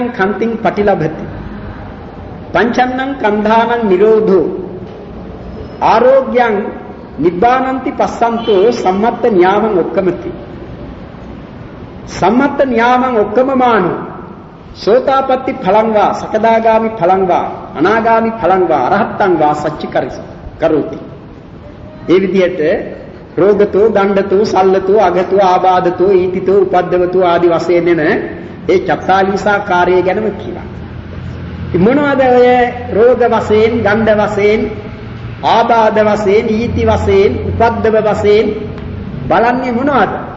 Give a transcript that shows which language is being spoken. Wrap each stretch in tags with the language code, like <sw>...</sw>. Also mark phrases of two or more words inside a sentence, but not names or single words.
<pi>කන්තිං පටිලභති පංචන්නං කන්ධානං නිරෝධෝ ආරෝග්‍යං නිබ්බානන්ති පස්සන්තෝ සම්මත්ත න්‍යාමං ඔක්කමති සම්මත්ත න්‍යාමං ඔක්කමමානෝ සෝතාපට්ටි ඵලං වා සකදාගාමි ඵලං වා අනාගාමි ඵලං වා අරහත්තං වා සච්චි කරෝති.</pi> <si>ඒ විදිහට</si> <pi>රෝගතෝ ගණ්ඩතෝ සල්ලතෝ අගතෝ ආබාධතෝ ඊතිතෝ උපද්දවතෝ</pi> <si>ආදි වශයෙන් එන ඒ චත්තාලීසා කාර්යය ගැනම කියනවා. මොනවද ඔය රෝග වශයෙන්, ගණ්ඩ වශයෙන්, ආබාධ වශයෙන්, ඊති වශයෙන්, උපද්දව වශයෙන් බලන්නේ මොනවද?</si>